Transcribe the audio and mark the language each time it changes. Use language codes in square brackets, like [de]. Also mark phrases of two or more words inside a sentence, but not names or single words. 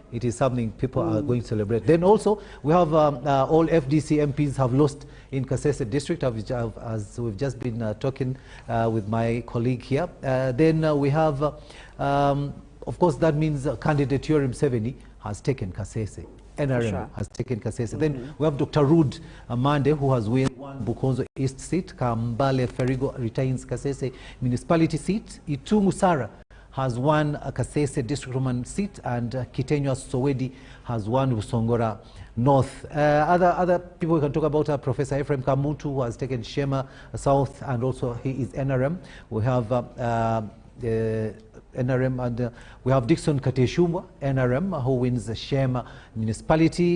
[en] It is something people are going to celebrate. Then also we have all FDC MPs have lost in Kasese District, as we've just been talking with my colleague here. Then we have, of course, that means candidate YOWERI MUSEVENI has taken Kasese. NRM has taken Kasese. Then we have Dr. Rude Amande, who has won Bukonzo East seat. Kambale Ferigo retains Kasese municipality seat. Itungu Sara has won a Kasese district woman seat, and Kitenywa Sowedi has won Busongora North. Other people we can talk about are Professor Ephraim Kamutu, who has taken Shema South, and also he is NRM. We have NRM, and we have Dixon Kateshumwa, NRM, who wins Shema municipality.